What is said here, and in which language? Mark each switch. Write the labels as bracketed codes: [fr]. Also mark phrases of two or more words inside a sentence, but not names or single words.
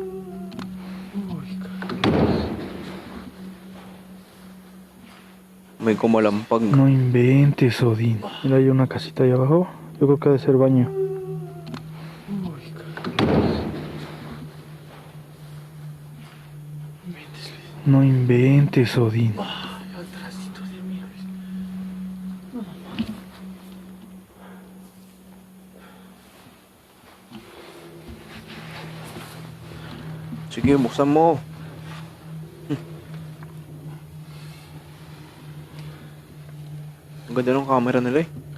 [tl] May kumalampag. [es] No inventes, Odín. Mira, hay una casita ahí abajo. Yo creo que ha de ser baño. No inventes, Odín. [tl] Sige, buksan mo. Ang ganda ng camera nila eh.